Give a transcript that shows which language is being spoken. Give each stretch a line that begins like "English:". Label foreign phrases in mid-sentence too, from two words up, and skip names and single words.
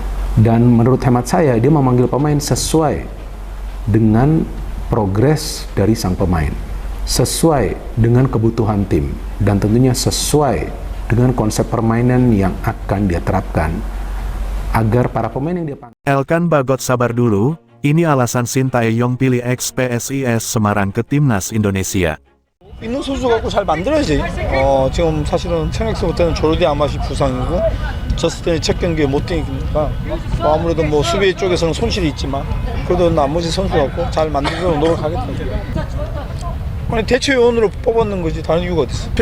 Indonesian: Dan menurut hemat saya dia memanggil pemain sesuai dengan progres dari sang pemain, sesuai dengan kebutuhan tim, dan tentunya sesuai dengan konsep permainan yang akan dia terapkan agar para pemain yang dia panggil. Elkan Bagot sabar dulu, ini alasan Sintayong pilih ex-PSIS Semarang ke timnas Indonesia.
Korean: 있는 선수 갖고 잘 만들어야지. 지금 사실은 청약서 때는 조르디 아맛이 부상이고 졌을 때는 첫 경기에 못 뛰니까 아무래도 뭐 수비 쪽에서는 손실이 있지만 그래도 나머지 선수 갖고 잘 만들도록 노력하겠다. 아니 대체 요원으로 뽑았는 거지 다른 이유가 어디 있어?